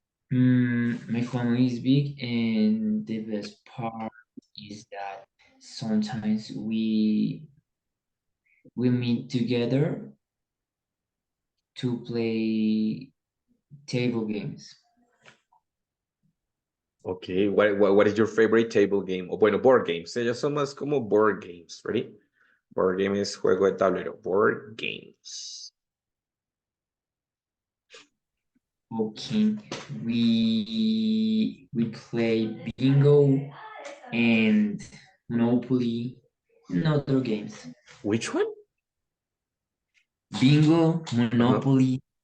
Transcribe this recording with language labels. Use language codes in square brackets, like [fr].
[en] My family is big, and the best part is that sometimes we meet together to play table games. Okay, what is your favorite table game? [es] O bueno, board games. Ellos son más como board games, [en] ready? [es] Board game es juego de tablero. [en] Board games. Okay, we play bingo and Monopoly and other games. Which one? Bingo, Uh-huh. Monopoly,